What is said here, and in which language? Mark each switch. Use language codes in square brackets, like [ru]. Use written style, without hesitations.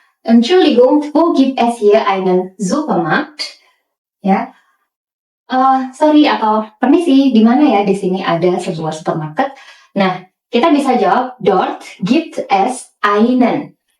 [de] Entschuldigung, wo gibt es hier einen Supermarkt? Ya. [id] Sorry atau permisi, di mana ya di sini ada sebuah supermarket? Nah, kita bisa jawab [de] dort gibt es einen.